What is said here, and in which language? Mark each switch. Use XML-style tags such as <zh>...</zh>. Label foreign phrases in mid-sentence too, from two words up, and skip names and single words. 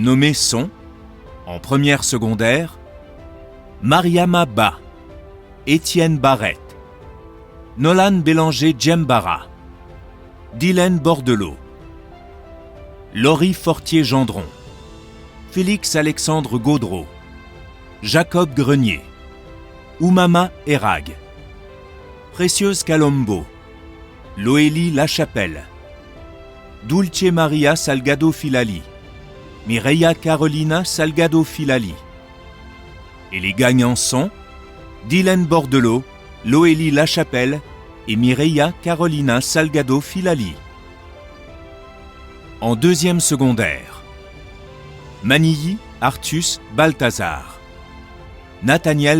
<fr>nommés sont, en première secondaire, Mariama Ba, Étienne Barrette, Nolan Bélanger-Djembara, Dylan Bordelot, Laurie Fortier-Gendron, Félix-Alexandre Gaudreau, Jacob Grenier, Oumama Erag, Précieuse Calombo, Loélie Lachapelle, Dulce Maria Salgado Filali, Mireia Carolina Salgado Filali. Et les gagnants sont Dylan Bordelot, Loélie Lachapelle et Mireia Carolina Salgado Filali. En deuxième secondaire, Manilly Artus Balthazar, Nathaniel</fr>